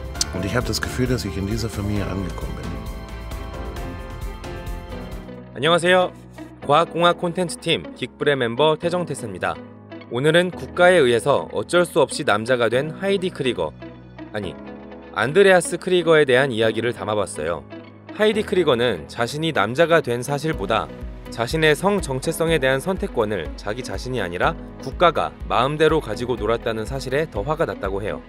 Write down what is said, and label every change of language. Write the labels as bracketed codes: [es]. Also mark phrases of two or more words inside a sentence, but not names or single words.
[de] Und ich habe das Gefühl, dass ich in dieser Familie angekommen bin. [ko] 안녕하세요. 과학공학 콘텐츠팀 긱불의 멤버 태정태스입니다. 오늘은 국가에 의해서 어쩔 수 없이 남자가 된 하이디 크리거, 아니 안드레아스 크리거에 대한 이야기를 담아봤어요. 하이디 크리거는 자신이 남자가 된 사실보다 자신의 성 정체성에 대한 선택권을 자기 자신이 아니라 국가가 마음대로 가지고 놀았다는 사실에 더 화가 났다고 해요.